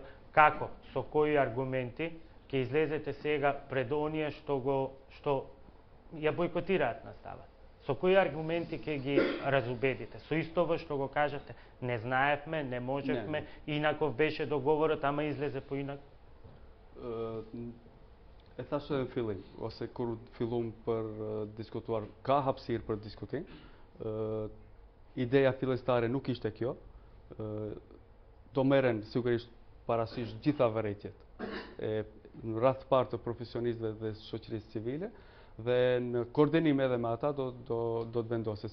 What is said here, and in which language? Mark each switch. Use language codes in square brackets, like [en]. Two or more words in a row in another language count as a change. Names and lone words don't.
[mk] Како, со кои аргументи ќе излезете сега пред оние што ја бойкотираат настава? Со кои аргументи ќе ги разубедите? Со истово што го кажате, не знаевме, не можевме, инаков беше договорот, ама излезе поинак? [sq] E thash edhe në fillim, ose kur fillum për diskutuar, ka hapësirë për diskutim. Ideja fillestare nuk ishte kjo. Do merren sigurisht parasysh gjitha vërejtjet në rreth parë të profesionistëve dhe shoqërisë civile dhe në koordinim edhe me ata do të vendoset.